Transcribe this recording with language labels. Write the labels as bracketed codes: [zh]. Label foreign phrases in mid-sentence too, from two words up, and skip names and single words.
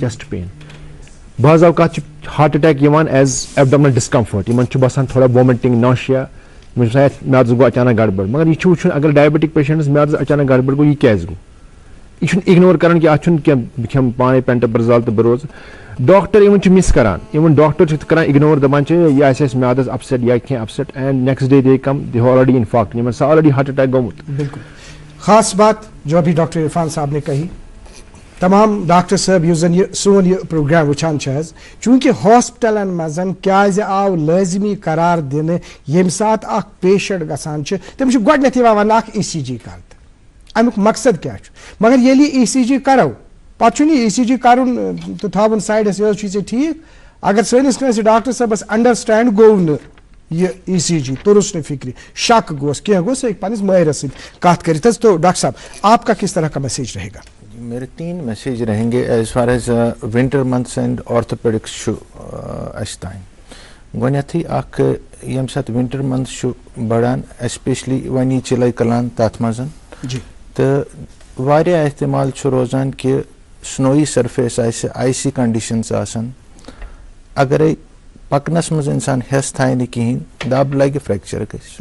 [en] chest pain, [ks] بعض اوقات چھُ [en] heart attack [ks] یِوان [en] as abdominal discomfort, [ks] یِمن چھُ باسان تھوڑا [en] vomiting, nausea, [ks] یِمن چھُ آسان میادس گوٚو اچانک گڑبڑ. مگر یہِ چھُ وٕچھُن اگر [en] diabetic patients [ks] میادس اچانک گڑبڑ گوٚو, یہِ کیازِ گوٚو, یہِ چھُنہٕ اِگنور کران کہِ اتھ چھُنہٕ کینٛہہ, بہٕ کھٮ۪مہٕ پانے پینٹاپرزال تہٕ بہٕ روزٕ. ڈاکٹر یِمن چھُ مِس کران, یِمن ڈاکٹر چھِ کران اِگنور, دپان چھِ یہِ آسہِ اَسہِ میادس اپسیٹ یا کینٛہہ اپسیٹ, [en] and next day they come they already infarct, [ks] یِمن سا [en] already heart attack [ks] گوٚمُت. [ur] بالکل خاص بات جو ابھی ڈاکٹر عرفان صاحب نے کہی. [ks] تمام ڈاکٹر صٲب یُس زن یہ سون یہ پروگرام وٕچھان چھِ حظ, چوٗنٛکہِ ہاسپٹلن منٛز کیازِ آو لٲزمی قرار دِنہٕ ییٚمہِ ساتہٕ اکھ پیشنٹ گژھان چھُ تٔمِس چھُ گۄڈٕنیتھ یِوان وننہٕ اکھ ECG کر. امیُک مقصد کیٛاہ چھُ؟ مگر ییٚلہِ یہِ ECG کرو پتہٕ چھُنہٕ یہِ ECG کرُن تہٕ تھاوُن سایڈس, یہِ حظ چھُے ژےٚ ٹھیٖک. اگر سٲنِس کٲنٛسہِ ڈاکٹر صٲبس انڈرسٹینڈ گوٚو نہٕ یہ ECG, توٚرُس نہٕ فکرِ, شک گوٚس, کینٛہہ گوٚس, سُہ ہیٚکہِ پننِس مٲہرس سۭتۍ کتھ کٔرِتھ حظ. [ur] تو ڈاکٹر صاحب آپ کا کس طرح کا میسیج رہے گا؟ میرے 3 میسیج رہیں گے [en] as far as winter months and orthopaedics [ks] چھُ اَسہِ تانۍ. گۄڈنیٚتھٕے اکھ ییٚمہِ ساتہٕ [en] winter month [ks] چھُ بڑان ایسپیشلی وۄنۍ یی چِلے کلان تتھ منٛز, تہٕ واریاہ احتمال چھُ روزان کہِ [en] snowy surface [ks] آسہِ, [en] icy conditions [ks] آسن, اگرے پکنس منٛز انسان ہٮ۪س تھایہِ نہٕ کِہینۍ, دب لگہِ فریکچر گژھِ.